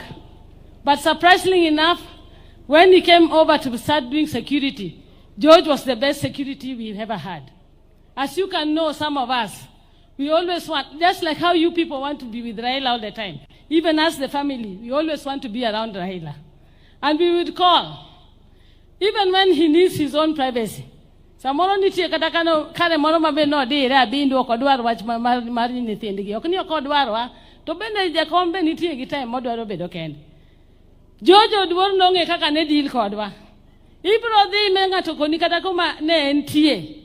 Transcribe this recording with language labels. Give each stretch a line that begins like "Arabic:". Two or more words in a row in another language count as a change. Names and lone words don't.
English: But surprisingly enough, when he came over to start doing security, George was the best security we've ever had. As you can know, some of us, we always want, just like how you people want to be with Raila all the time, even as the family, we always want to be around Raila. And we would call, even when he needs his own privacy.
Luo (Kenya and Tanzania): Samoro nitie kata kare moro mabe no dire abindo kodwar wach mar nyithindgi. Ok ni okodwarwa, to bende jakom be nitie gi time modwaro bedo kende. George Oduor nong'e kaka ne deal kodwa. Ibro dhi me ng'ato koni kata kuma ne entie.